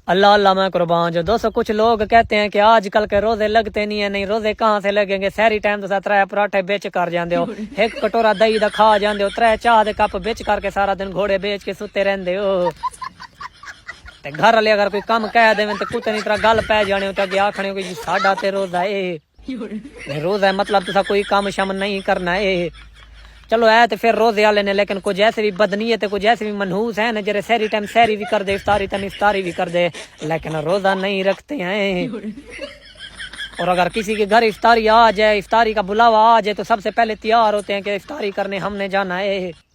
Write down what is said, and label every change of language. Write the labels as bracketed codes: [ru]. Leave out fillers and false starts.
[ur] اللہ اللہ میں قربان جو دوستو کچھ لوگ کہتے ہیں کہ آج کل کے روزے لگتے نہیں ہیں. نہیں روزے کہاں سے لگیں گے؟ [pa] سحری ٹائم تو ترے پراٹھے بیچ کر جاندے ہو, ایک کٹورا دہی دا کھا جاندے ہو, ترے چاہ دے کپ بیچ کر کے سارا دن گھوڑے بیچ کے ستے رہندے ہو. تے گھر والے اگر کوئی کم کہہ دے تے کتے نہیں طرح گل پے جانے تے اگے آکھنے کہ جی ساڈا تے روزہ ہے. [ur] روزہ ہے مطلب تسا کوئی کام شام نہیں کرنا ہے. چلو ہے تو پھر روزے والے نے, لیکن کچھ ایسے بھی بدنیت ہے, کچھ ایسے بھی منحوس ہیں جڑے سحری ٹائم سحری بھی کر دے, افطاری ٹائم افطاری بھی کر دے, لیکن روزہ نہیں رکھتے ہیں. اور اگر کسی کے گھر افطاری آ جائے, افطاری کا بلاوا آ جائے, تو سب سے پہلے تیار ہوتے ہیں کہ افطاری کرنے ہم نے جانا ہے.